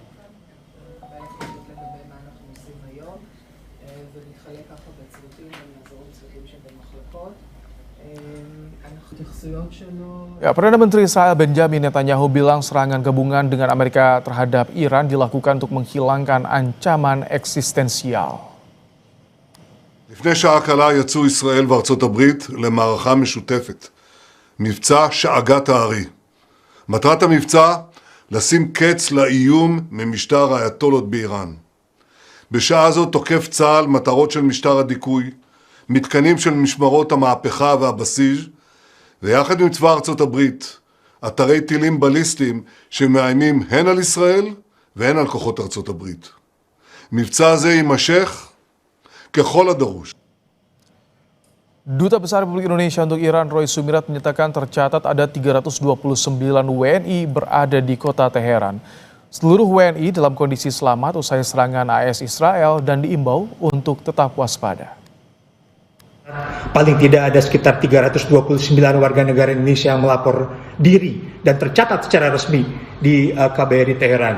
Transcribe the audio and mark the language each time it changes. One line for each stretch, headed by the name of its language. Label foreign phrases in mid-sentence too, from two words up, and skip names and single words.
Indonesian: Ya, Perdana Menteri Israel Benjamin Netanyahu bilang serangan gabungan dengan Amerika terhadap Iran dilakukan untuk menghilangkan ancaman eksistensial.
Hebrew: לפני שעה קלה יצאו ישראל וארצות הברית למערכה משותפת, מבצע שאגת הארי. מטרת המבצע, לשים קץ לאיום ממשטר האייתולות באיראן. בשעה זו תוקף צה"ל מטרות של משטר הדיכוי, מתקנים של משמרות המהפכה והבסיס, ויחד עם צבא ארצות הברית, אתרי טילים בליסטיים שמאיימים הן על ישראל והן על כוחות ארצות הברית. מבצע זה יימשך kehol הדרוש.
Indonesian: Duta Besar Republik Indonesia untuk Iran Roy Sumirat menyatakan tercatat ada 329 WNI berada di kota Teheran. Seluruh WNI dalam kondisi selamat usai serangan AS Israel dan diimbau untuk tetap waspada. Paling tidak ada sekitar 329 warga negara Indonesia yang melapor diri dan tercatat secara resmi di KBRI Teheran.